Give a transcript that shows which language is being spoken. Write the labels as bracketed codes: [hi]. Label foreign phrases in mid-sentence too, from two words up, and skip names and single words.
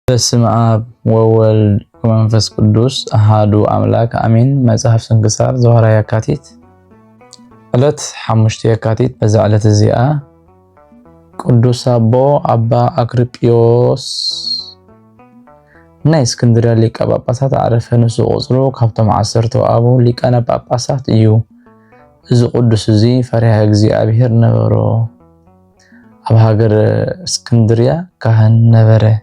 [gez] በስመ አብ ወወልድ ወመንፈስ ቅዱስ አሃዱ አምላክ አሜን። መጽሐፍ ስንክሳር ዘወርኃ የካቲት ዕለት 5 የካቲት። [ti] በዛ ዕለት እዚኣ ቅዱስ አባ አክርጵዮስ ናይ እስክንድርያ ሊቀ ጳጳሳት አረፈ። ንሱ ቁጽሩ ካብቶም 10 አቡ ሊቃነ ጳጳሳት እዩ። እዚ ቅዱስ እዚ ፈሪሃ እግዚአብሔር ነበሮ። ኣብ ሃገር እስክንድርያ ካህን ነበረ።